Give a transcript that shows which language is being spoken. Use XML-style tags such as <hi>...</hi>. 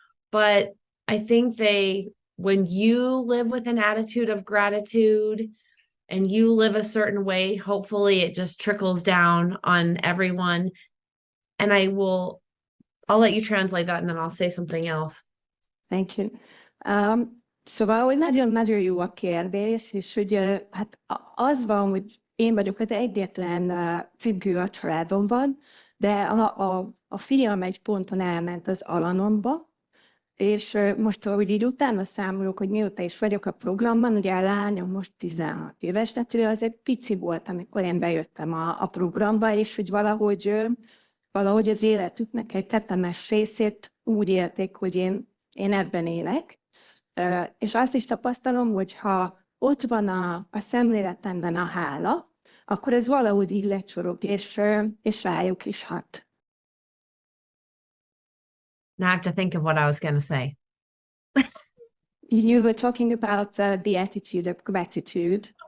<en>But I think when you live with an attitude of gratitude and you live a certain way, hopefully it just trickles down on everyone. And I'll let you translate that and then I'll say something else. Thank you.</en> <hu>Szóval, hogy nagyon-nagyon jó a kérdés, és hogy hát az van, hogy én vagyok az egyetlen függő a családomban, de a fiam egy ponton elment az Alanomba, és most, ahogy így utána számolok, hogy mióta is vagyok a programban, ugye a lányom most 16 éves, tehát ő azért pici volt, amikor én bejöttem a programba, és hogy valahogy az életüknek egy tetemes részét úgy élték, hogy én ebben élek. És azt is tapasztalom, hogy ha ott van a szemléletemben a hála, akkor ez valahogy így lecsorog, és rájuk is hat.</hu> <en>Now I have to think of what I was going to say. You were talking about the attitude of gratitude.</en>